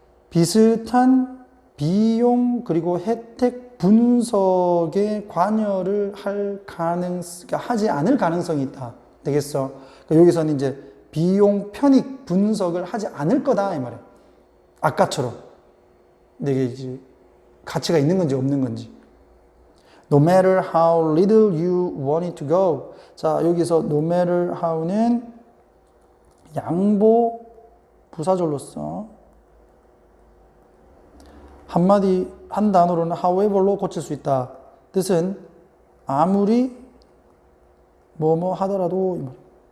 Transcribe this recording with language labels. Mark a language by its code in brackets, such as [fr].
[ko] 비슷한 비용 그리고 혜택 분석에 관여를 하지 않을 가능성이 있다. 되겠어? 그러니까 여기서는 이제 비용 편익 분석을 하지 않을 거다 이 말이야. 아까처럼 이게 이제 가치가 있는 건지 없는 건지. [en] No matter how little you want it to go. [ko] 자, 여기서 no matter how는 양보 부사절로 써. 한마디 한 단어로는 however로 고칠 수 있다. 뜻은 아무리 뭐뭐 하더라도 이 말이야.